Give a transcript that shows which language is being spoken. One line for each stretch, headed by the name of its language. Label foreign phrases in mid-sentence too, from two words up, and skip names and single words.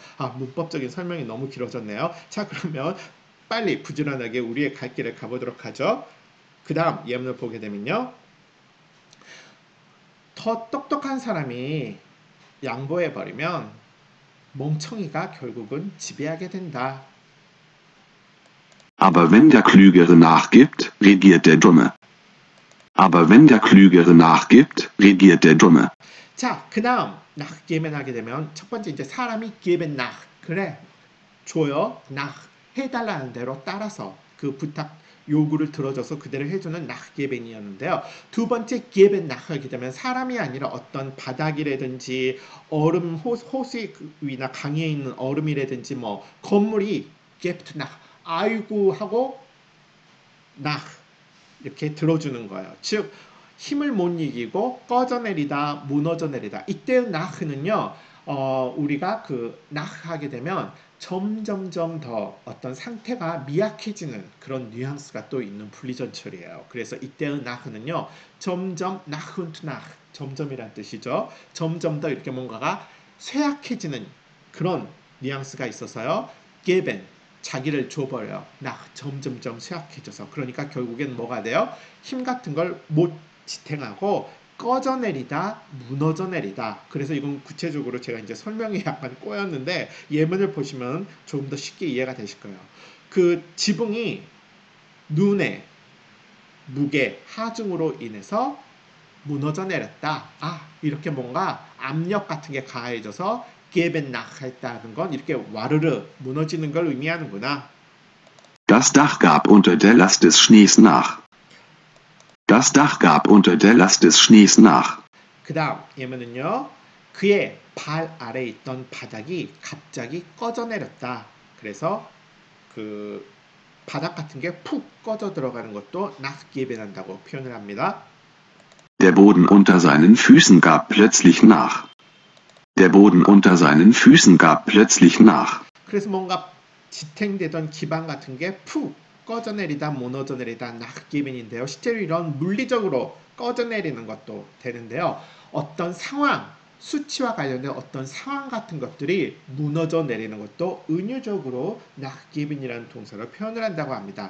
Korean: 문법적인 설명이 너무 길어졌네요. 자, 그러면 빨리 부지런하게 우리의 갈 길을 가보도록 하죠. 그 다음 예문을 보게 되면요. 더 똑똑한 사람이 양보해버리면 멍청이가 결국은 지배하게 된다.
German: Aber wenn der Klügere nachgibt, regiert der Dumme. Aber wenn der Klügere nachgibt, regiert der Dumme.
Korean: 자, 그 다음 nachgeben 하게 되면 첫 번째 이제 사람이
German: geben nach
Korean: 그래 줘요 nach 해달라는 대로 따라서 그 부탁 요구를 들어줘서 그대로 해주는 nachgeben이었는데요. 두 번째
German: geben nach
Korean: 하게 되면 사람이 아니라 어떤 바닥이라든지 얼음 호수 위나 강에 있는 얼음이라든지 뭐 건물이
German: gebt nach
Korean: 아이고 하고 nach 이렇게 들어주는 거예요. 즉 힘을 못 이기고 꺼져내리다 무너져 내리다 이때의 nach는요 우리가 그 nach 하게 되면 점점점 더 어떤 상태가 미약해지는 그런 뉘앙스가 또 있는 분리전철이에요. 그래서 이때의 nach는요 점점
German: nach und nach
Korean: 점점이란 뜻이죠. 점점 더 이렇게 뭔가가 쇠약해지는 그런 뉘앙스가 있어서요. geben 자기를 줘버려요. nach 점점점 쇠약해져서 그러니까 결국엔 뭐가 돼요? 힘 같은 걸 못 지탱하고 꺼져내리다 무너져 내리다. 그래서 이건 구체적으로 제가 이제 설명이 약간 꼬였는데 예문을 보시면 조금 더 쉽게 이해가 되실 거예요. 그 지붕이 눈의 무게 하중으로 인해서 무너져 내렸다. 이렇게 뭔가 압력 같은 게 가해져서
German: geben nach
Korean: 했다는 건 이렇게 와르르 무너지는 걸 의미하는구나.
German: Das Dach gab unter der Last des Schnees nach. Das Dach gab unter der Last des Schnees nach.
Korean: 그 다음 예문은요. 그의 발 아래 있던 바닥이 갑자기 꺼져 내렸다. 그래서 그 바닥 같은 게 푹 꺼져 들어가는 것도 nachgeben 한다고 표현을 합니다.
German: Der Boden unter seinen Füßen gab plötzlich nach. Der Boden unter seinen Füßen gab plötzlich nach.
Korean: 그래서 뭔가 지탱되던 기반 같은 게 푹 꺼져내리다 무너져 내리다 nachgeben인데요. 실제로 이런 물리적으로 꺼져내리는 것도 되는데요. 어떤 상황, 수치와 관련된 어떤 상황 같은 것들이 무너져 내리는 것도 은유적으로 nachgeben이라는 동사로 표현을 한다고 합니다.